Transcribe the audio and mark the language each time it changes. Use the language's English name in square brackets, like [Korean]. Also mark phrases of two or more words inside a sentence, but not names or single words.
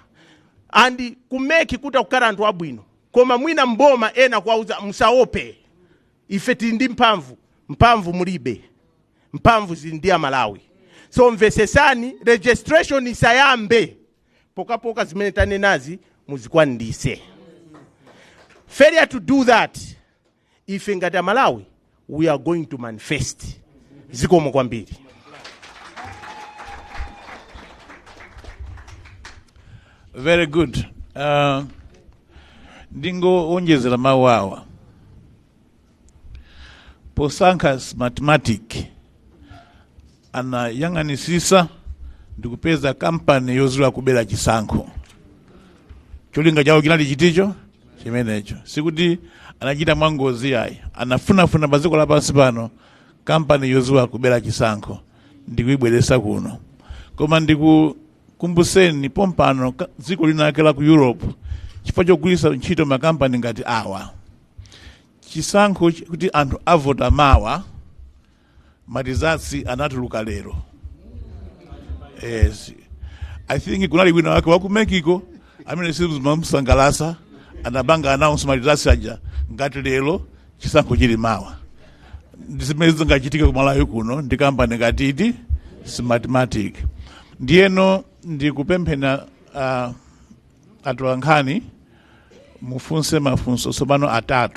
[Nyanja] And kumeki kuta kukara anthu abwino. Koma mwina mboma ena kwauza musaope. Ife ndi mphamvu mulibe. Mphamvu zindi Amalawi. So mvesesani, registration isayambe. Poka zimene tanenazi muzikwanilise. [English] Failure to do that, [Nyanja] ife ngati Amalawi, [English] we are going to manifest. [Nyanja] Zikomo kwambiri. [English] Very good. [Nyanja] Ndingo onjezera mawawa. Posankha Smartmatic anayang'anisisa ndikupeza kampani yozula kubera chisankho. Cholinga chawo chinali chiticho chimenecho. Sikuti anachita mwangozi yayi. Anafunafuna baziko lapansi pano kampani yozula kubera chisankho ndikuibweresa kuno. Koma ndikukumbuseni pompano dziko linakela ku Europe chifukwa chogwiritsa ntchito makampani ngati awa. Chisankho kuti anthu avota mawa matizatsi anatuluka lero. [English] Yes. I think [Nyanja] kunali wina wake wakumekiko amene simusangalasa anabanga announce matizatsi aja ngati lero chisankho chili mawa. Ndisimezi ngachitika ku Malawi kuno ndi kampani ngati Smartmatic. Ndiyeno ndikupemphera atolankhani mufunse mafunso sobano atatu.